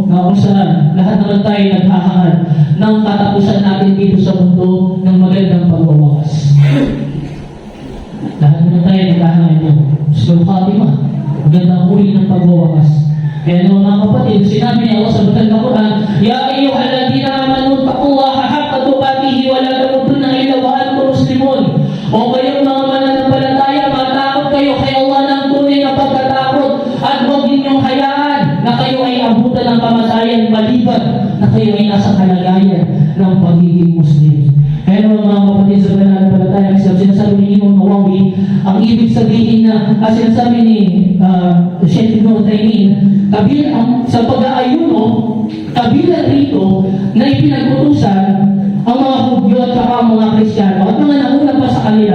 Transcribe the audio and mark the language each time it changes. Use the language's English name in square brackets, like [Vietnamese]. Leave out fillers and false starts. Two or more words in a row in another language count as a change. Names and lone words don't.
[Filipino] Na kung saan lahat naman tayo naghahangad ng katapusan natin dito sa mundo ng magandang pagwawakas. Lahat naman tayo naghahangad yun. [Arabic] حسن الخاتمة, [Filipino] magandang uri ng pagwawakas. Kaya naman mga kapatid, sinabi ni Allah sa banal na Quran, [Arabic] يا أيها الذين آمنوا اتقوا الله حق تقاته ولا تموتن إلا وأنتم مسلمون. [Filipino] O kayong mga mananampalataya, matakot kayo kay Allah ng tunay na pagkatakot at huwag ninyong hayaan na kayo ay abutan ng kamatayan maliban na kayo ay nasa kalagayan ng pagiging Muslim. Kaya naman mga kapatid sa pananampalataya, sinasabi ni Imam Nawawi, ang ibig sabihin na, sinasabi ni Sheikh Ibn Uthaymeen, kabilang sa pag-aayuno, kabilang rito na ipinagutusan ang mga Hudyo at saka ang mga Kristiyano at mga nauna pa sa kanila.